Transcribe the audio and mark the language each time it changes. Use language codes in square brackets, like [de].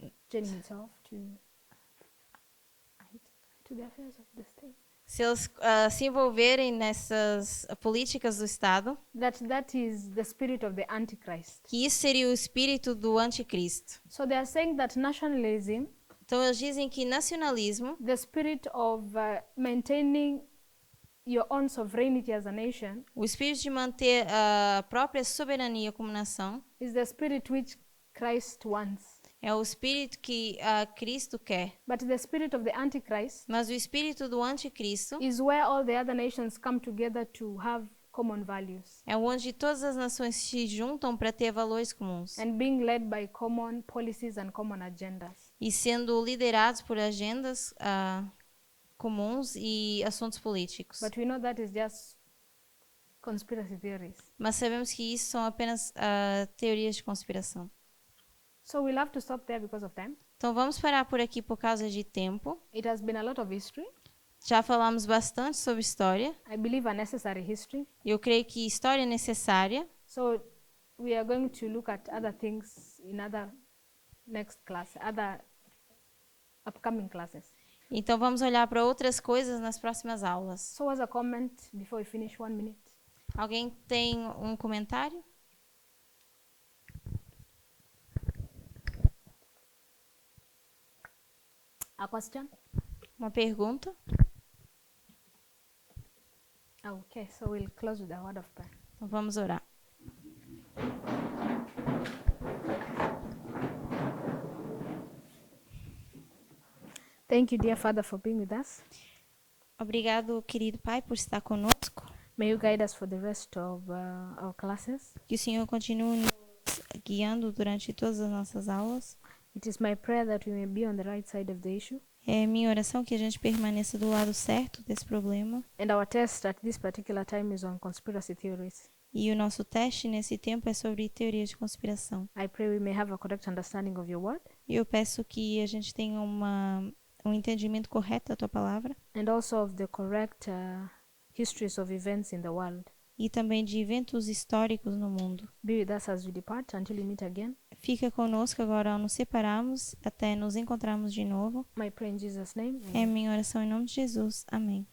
[en] joining itself to the affairs of the state, [pt] se eles se envolverem nessas políticas do Estado, [en] that is the spirit of the Antichrist. [pt] que isso seria o espírito do anticristo. [en] So they are saying that nationalism, [pt] Então eles dizem que nacionalismo, [en] the spirit of maintaining your own sovereignty as a nation, [pt] o espírito de manter a própria soberania como nação, [en] is the spirit which Christ wants. [pt] é o espírito que Cristo quer. [en] But the spirit of the Antichrist [pt] Mas o espírito do anticristo [en] is where all the other nations come together to have common values [pt] é onde todas as nações se juntam para ter valores comuns [en] and being led by common policies and common agendas. [pt] e sendo liderados por agendas comuns e assuntos políticos. [en] But we know that is just conspiracy theories. [pt] Mas sabemos que isso são apenas teorias de conspiração. [en] So we'll have to stop there because of time. [pt] Então vamos parar por aqui por causa de tempo. [en] It has been a lot of history. [pt] Já falamos bastante sobre história. [en] I believe a necessary history. [pt] Eu creio que história é necessária. [en] So we are going to look at other things in other next class, other upcoming classes. [pt] Então vamos olhar para outras coisas nas próximas aulas. [en] So as a comment before we finish 1 minute. [pt] Alguém tem um comentário? [en] A question? [pt] Uma pergunta? [en] Okay, so we'll close with a word of prayer. [pt] Então vamos orar. [en] Thank you, dear Father, for being with us. [pt] Obrigado, querido Pai, por estar conosco. [en] May you guide us for the rest of our classes. [pt] Que o Senhor continue nos guiando durante todas as nossas aulas. [en] It is my prayer that we may be on the right side of the issue. [pt] É minha oração que a gente permaneça do lado certo desse problema. [en] And our test at this particular time is on conspiracy theories. [pt] E o nosso teste nesse tempo é sobre teorias de conspiração. [en] I pray we may have a correct understanding of your word. [pt] E eu peço que a gente tenha um entendimento correto da tua palavra. [en] And also of the correct histories of events in the world. [pt] E também de eventos históricos no mundo. [en] Be with us as we depart until we meet again. [pt] Fica conosco agora ao nos separarmos até nos encontrarmos de novo. [en] My prayer in Jesus' name. [pt] É minha oração em nome de Jesus. Amém.